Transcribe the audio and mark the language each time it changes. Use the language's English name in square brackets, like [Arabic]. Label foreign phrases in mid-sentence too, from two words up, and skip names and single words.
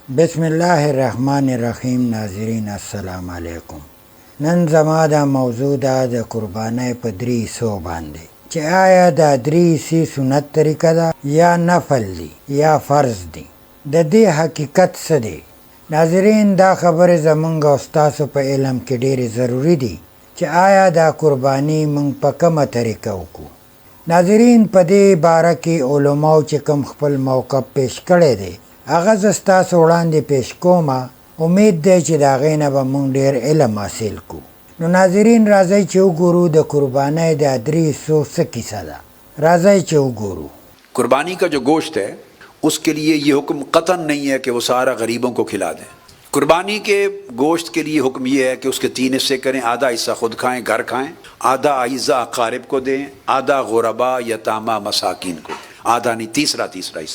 [Arabic] بسم اللہ الرحمن الرحیم. ناظرین السلام علیکم. [Pashto] نن زما دا موضوع دا د قربانی په درې حصو باندې چې آیا دا درې حصې سنت طریقه ده یا نفل دی یا فرض دی. د دې حقیقت څه دی؟ ناظرین دا خبرې زمونږ او ستاسو په علم کې ډېرې ضروري دي چې آیا دا قربانی مونږ په کومه طریقه وکړو. ناظرین په دې باره کې علماو چې کوم خپل موقف پیش کړی دی هغه زه ستاسو وړاندې پیش کومه. امید دی چې د هغې نه به مونږ ډېر علم حاصل کړو. نو ناظرین راځئ چې وګورو د قربانۍ د درې حصو څه کیسه ده. راځئ چې وګورو. [Urdu] قربانی کا جو گوشت ہے اس کے لیے یہ حکم قطعاً نہیں ہے کہ وہ سارا غریبوں کو کھلا دیں. قربانی کے گوشت کے لیے حکم یہ ہے کہ اس کے 3 حصے کریں. آدھا حصہ خود کھائیں، گھر کھائیں، آدھا اعزاء اقارب کو دیں، آدھا غربا یتامہ مساکین کو دیں، آدھا نہیں تیسرا حصہ.